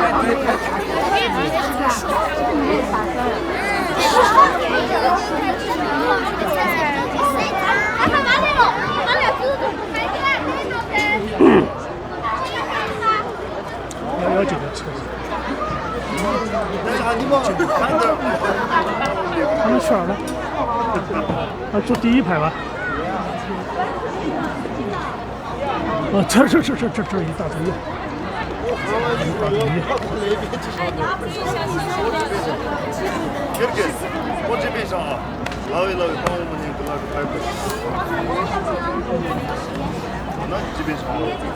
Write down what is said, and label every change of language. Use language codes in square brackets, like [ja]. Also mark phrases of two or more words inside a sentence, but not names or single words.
[zh] 119 的车子。他们去哪儿了？坐第一排吧。这一大堆。 [ru] Kirgis, вот тебе шага. Лови, по-моему, не было какая-то. На тебе шага.